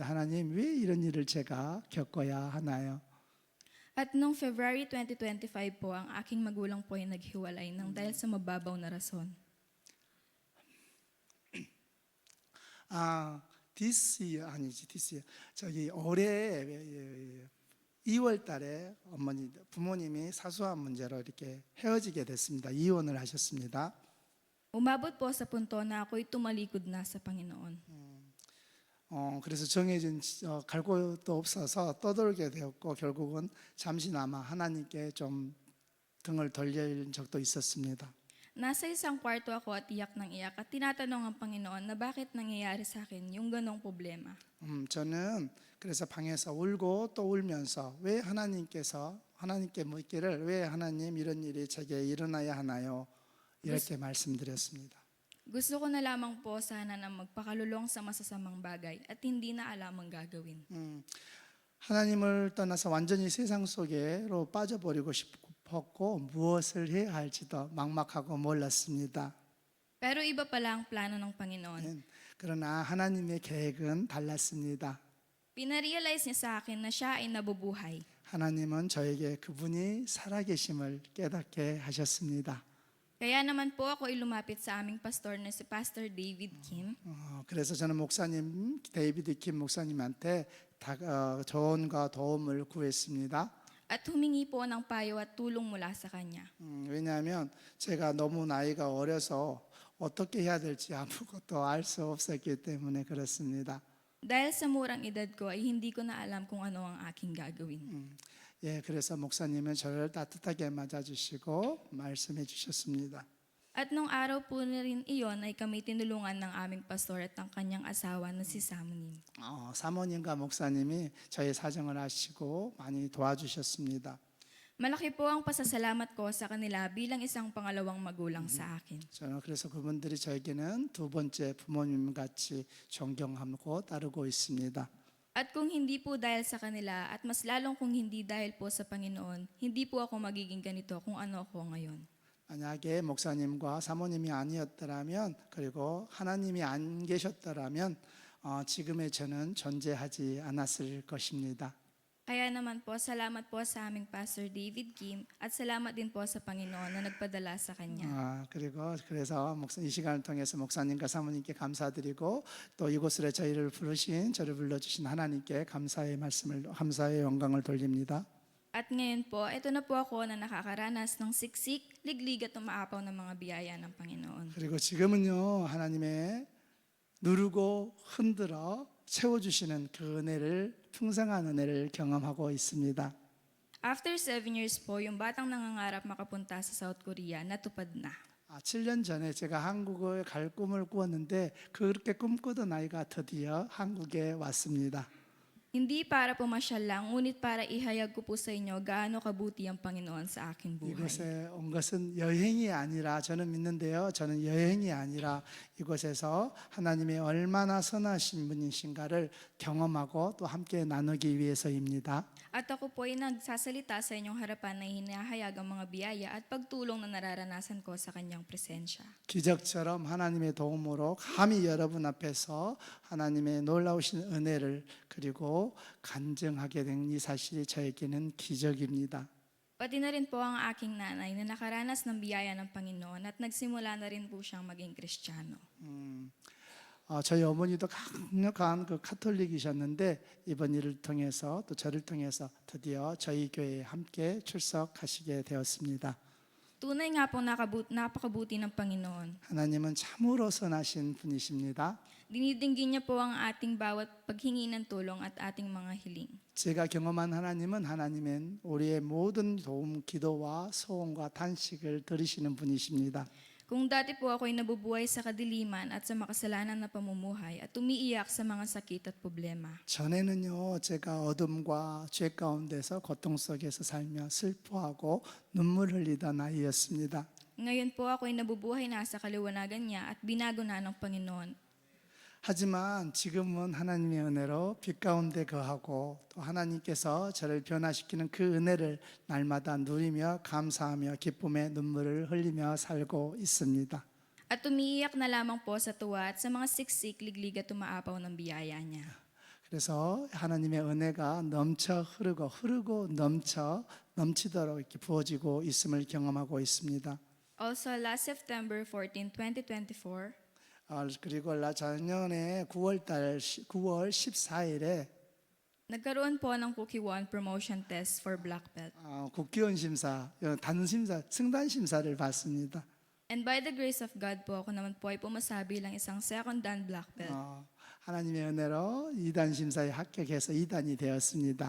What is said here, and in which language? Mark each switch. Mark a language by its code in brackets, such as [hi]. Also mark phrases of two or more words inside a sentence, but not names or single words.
[ko] 하나님, 왜 이런 일을 제가 겪어야 하나요? [tl] At noong February 2025 po, ang aking magulang po ay naghiwalay ng dahil sa mababaw na rason. [en] this year [ko] 저기 올해 2월 달에 부모님이 사소한 문제로 이렇게 헤어지게 됐습니다. 이혼을 하셨습니다. [tl] Umabot po sa punto na ako'y tumalikod na sa Panginoon. [ko] 그래서 정해진 갈 곳도 없어서 떠돌게 되었고 결국은 잠시나마 하나님께 좀 등을 돌릴 적도 있었습니다. [tl] Nasa isang kwarto ako at iyak ng iyak at tinatanong ang Panginoon na bakit nangyayari sa akin yung ganong problema. [ko] 저는 그래서 방에서 울고 또 울면서 왜 하나님께 묻기를 왜 하나님 이런 일이 제게 일어나야 하나요? 이렇게 말씀드렸습니다. [tl] Gusto ko na lamang po sana na magpakalulong sa masasamang bagay at hindi na alam ang gagawin. [ko] 하나님을 떠나서 완전히 세상 속으로 빠져버리고 싶었고 무엇을 해야 할지도 막막하고 몰랐습니다. [tl] Pero iba pala ang plano ng Panginoon. [ko] 그러나 하나님의 계획은 달랐습니다. [tl] Pinarealize niya sa akin na siya ay nabubuhay. [ko] 하나님은 저에게 그분이 살아계심을 깨닫게 하셨습니다. [tl] Kaya naman po ako ay lumapit sa aming pastor na si Pastor David Kim. [ko] 그래서 저는 목사님 데이비드 킴 목사님한테 조언과 도움을 구했습니다. [tl] At humingi po ng payo at tulong mula sa kanya. [ko] 왜냐하면 제가 너무 나이가 어려서 어떻게 해야 될지 아무것도 알 수 없었기 때문에 그렇습니다. [tl] Dahil sa murang edad ko ay hindi ko na alam kung ano ang aking gagawin. [ko] 그래서 목사님은 저를 따뜻하게 맞아주시고 말씀해 주셨습니다. [tl] At nung araw po na rin iyon ay kami tinulungan ng aming pastor at ang kanyang asawa na si Samuel. [ko] 사모님과 목사님이 저의 사정을 아시고 많이 도와주셨습니다. [tl] Malaki po ang pasasalamat ko sa kanila bilang isang pangalawang magulang sa akin. [ko] 저는 그래서 그분들이 저에게는 두 번째 부모님 같이 존경하고 따르고 있습니다. [tl] At kung hindi po dahil sa kanila at mas lalong kung hindi dahil po sa Panginoon, hindi po ako magiging ganito kung ano ako ngayon. [ko] 만약에 목사님과 사모님이 아니었더라면 그리고 하나님이 안 계셨더라면 지금의 저는 존재하지 않았을 것입니다. [tl] Kaya naman po, salamat po sa aming Pastor David Kim at salamat din po sa Panginoon na nagpadala sa kanya. [ko] 그래서 이 시간을 통해서 목사님과 사모님께 감사드리고 또 이곳으로 저희를 저를 불러주신 하나님께 감사의 영광을 돌립니다. [tl] At ngayon po, ito na po ako na nakakaranas ng siksik, liglig at umaapaw ng mga biyaya ng Panginoon. [ko] 그리고 지금은요 하나님의 누르고 흔들어 채워주시는 그 은혜를 풍성한 은혜를 경험하고 있습니다. [en] After 7 years [tl] po, yung batang nangangarap makapunta sa South Korea, natupad na. [ko] 7년 전에 제가 한국에 갈 꿈을 꾸었는데 그렇게 꿈꾸던 아이가 드디어 한국에 왔습니다. [tl] Hindi para pumasyal lang, ngunit para ihayag ko po sa inyo gaano kabuti ang Panginoon sa aking buhay. [ko] 이곳에 온 것은 여행이 아니라 저는 믿는데요. 저는 여행이 아니라 이곳에서 하나님의 얼마나 선하신 분이신가를 경험하고 또 함께 나누기 위해서입니다. [tl] At ako po ay nagsasalita sa inyong harapan na hinahayag ang mga biyaya at pagtulong na nararanasan ko sa kanyang presensya. [ko] 기적처럼 하나님의 도움으로 감히 여러분 앞에서 하나님의 놀라우신 은혜를 그리고 간증하게 된 이 사실이 저에게는 기적입니다. [tl] Pati na rin po ang aking nanay na nakaranas ng biyaya ng Panginoon at nagsimula na rin po siyang maging Kristiyano. [ko] 저희 어머니도 강력한 그 카톨릭이셨는데 이번 일을 통해서 또 저를 통해서 드디어 저희 교회에 함께 출석하시게 되었습니다. [tl] Tunay nga po napakabuti ng Panginoon. [ko] 하나님은 참으로 선하신 분이십니다. [tl] Dinidinggin niya po ang ating bawat paghingi ng tulong at ating mga hiling. [ko] 제가 경험한 하나님은 우리의 모든 도움, 기도와 소원과 탄식을 들으시는 분이십니다. [tl] Kung dati po ako'y nabubuhay sa kadiliman at sa makasalanan na pamumuhay at umiiyak sa mga sakit at problema. [ko] 전에는요, 제가 어둠과 죄 가운데서 고통 속에서 살며 슬퍼하고 눈물 흘리던 아이였습니다. [tl] Ngayon po ako'y nabubuhay na sa kaliwanagan niya at binago na ng Panginoon. [ko] 하지만 지금은 하나님의 은혜로 빛 가운데 거하고 또 하나님께서 저를 변화시키는 그 은혜를 날마다 누리며 감사하며 기쁨의 눈물을 흘리며 살고 있습니다. [tl] At umiiyak na lamang po sa tuwa at sa mga siksik, liglig at umaapaw ng biyaya niya. [ko] 그래서 하나님의 은혜가 넘쳐 흐르고 넘치도록 이렇게 부어지고 있음을 경험하고 있습니다. [en] Also, last September 14, 2024, [ko] 그리고 작년에 9월 14일에 [tl] nagkaroon po ng Cookie One [en] promotion test for Black Belt. [ko] 국기원 심사, 승단 심사를 받습니다. [en] And by the grace of God [tl] po, ako naman po ay pumasa bilang isang [en] second dan Black Belt. [ko] 하나님의 은혜로 2단 심사에 합격해서 2단이 되었습니다.